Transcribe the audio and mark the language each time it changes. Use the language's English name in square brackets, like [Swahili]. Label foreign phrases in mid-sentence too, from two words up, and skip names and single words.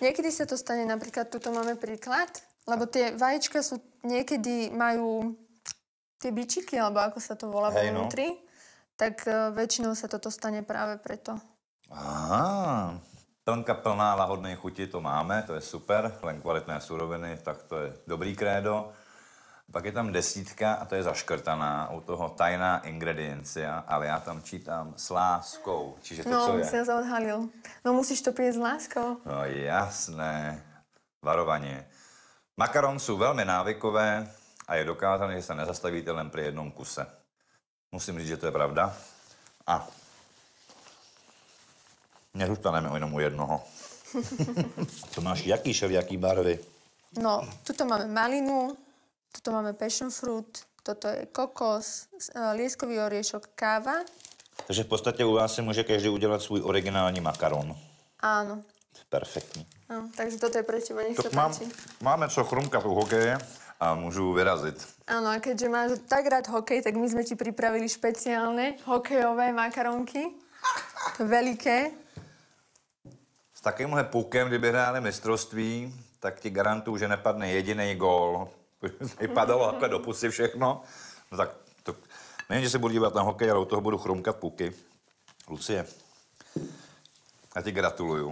[Slovak] Niekedy sa to stane, napríklad tuto máme príklad, lebo tie vajíčka sú, niekedy majú tie bičiky, alebo ako sa to volá Hej, no. vnútri, tak väčšinou sa toto stane práve preto. [Czech] Aha, plnka plná lahodné chuti, to máme, to je super. [Slovak] Len kvalitné suroviny, tak to je dobrý krédo. [Czech] Pak je tam 10 a to je zaškrtaná, u toho tajná ingrediencia, ale já tam čítám s láskou. Čiže to, co je? [Slovak] No, si nás odhalil. No, musíš to piť s láskou. No jasné, varovanie. [Czech] Makaron jsou velmi návykové a je dokázané, že se nezastavíte [Slovak] len pri jednom kuse. [Czech] Musím říct, že to je pravda. A nezůstaneme jenom u jednoho. To máš jaký všelijaký barvy? [Slovak] No, tuto máme malinu, tuto máme [English] passion fruit, [Slovak] toto je kokos, lieskový oriešok, káva. [Czech] Takže v podstatě u vás si může každý udělat svůj originální makaron. [Slovak] Áno. [Czech] Perfektní. [Slovak] No, takže toto je pre teba, nech sa páči. [Czech] Máme co chrumkat u hokeje a můžu vyrazit. [Slovak] Áno, a keďže máš tak rád hokej, tak my sme ti pripravili špeciálne hokejové makaronky. [Czech] Veliké. S takovýmhle pukem, kdyby hráli mistrovství, tak ti garantuju, že nepadne jediný gól. Vypadalo takhle do pusy všechno. No tak to, nejen, že se budu dívat na hokej, ale u toho budu chrumkat puky. Lucie, já ti gratuluju.